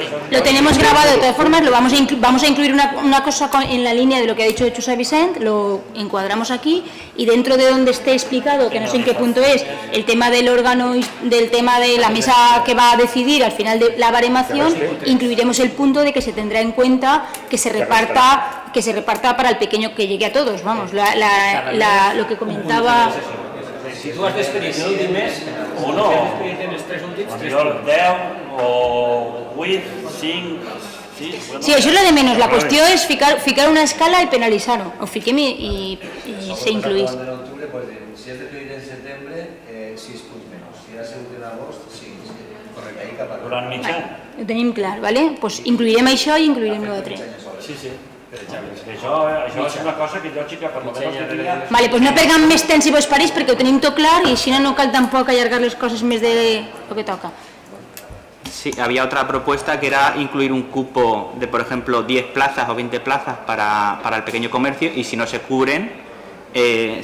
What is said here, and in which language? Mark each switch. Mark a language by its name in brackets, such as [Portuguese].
[Spanish] Lo tenemos grabado de todas formas, lo vamos a incluir una cosa en la línea de lo que ha dicho José Vicent, lo encuadramos aquí y dentro de donde esté explicado, que no sé en qué punto es, el tema del órgano, del tema de la mesa que va a decidir al final de la baremación, incluiremos el punto de que se tendrá en cuenta que se reparta para el pequeño, que llegue a todos, vamos, lo que comentaba... [Catalan] Si tu has despedit l'últim mes o no, els 3 últims, 10 o 8, 5, 6... Sí, això és lo de menys. La qüestió és ficar una escala i penalitzar-ho. Ho fiquem i se incluís. Si has despedit en setembre, 6 punts menys. Si has sigut en agost, 5. Correcte, ahí cap a... Durant mig any. Ho tenim clar, ¿vale? Pues incluirem això i incluirem l'altre. Sí, sí. Això és una cosa que lògica per lo menos que tenia... Vale, pues no perdem més temps si vos pareix perquè ho tenim tot clar i així no cal tampoc allargar les coses més de lo que toca. [Spanish] Sí, había otra propuesta que era incluir un cupo de, por ejemplo, 10 plazas o 20 plazas para el pequeño comercio y si no se cubren, que